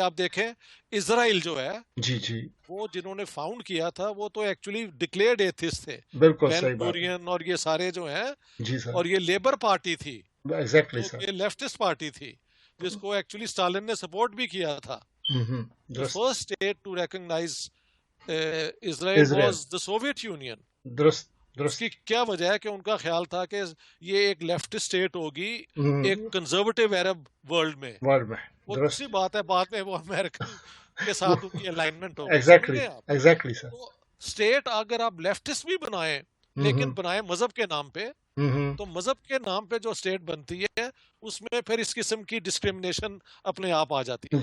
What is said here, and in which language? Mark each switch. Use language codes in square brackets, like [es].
[ur] آپ دیکھیں اسرائیل جو ہے, جی وہ جنہوں نے فاؤنڈ کیا تھا وہ تو [en] actually declared atheist [ur] تھے. بالکل صحیح بات. اور یہ سارے جو ہیں, جی سر, اور یہ لیبر پارٹی تھی, ایگزیکٹلی سر, یہ لیفٹسٹ پارٹی تھی جس کو ایکچولی اسٹالن نے سپورٹ بھی کیا تھا. [en] The first state to recognize Israel was the Soviet Union. [ur] درست. اس کی کیا وجہ ہے کہ ان کا خیال تھا کہ یہ ایک لیفٹ اسٹیٹ ہوگی ایک کنزرویٹو عرب ورلڈ میں. وہ دوسری بات ہے, بعد میں وہ امریکن کے ساتھ ان کی الائنمنٹ ہوگی. ایگزیکٹلی سر. اسٹیٹ اگر آپ لیفٹسٹ بھی بنائیں لیکن بنائیں مذہب کے نام پہ, تو مذہب کے نام پہ جو اسٹیٹ بنتی ہے اس میں پھر اس قسم کی ڈسکریمنیشن اپنے آپ آ جاتی ہے.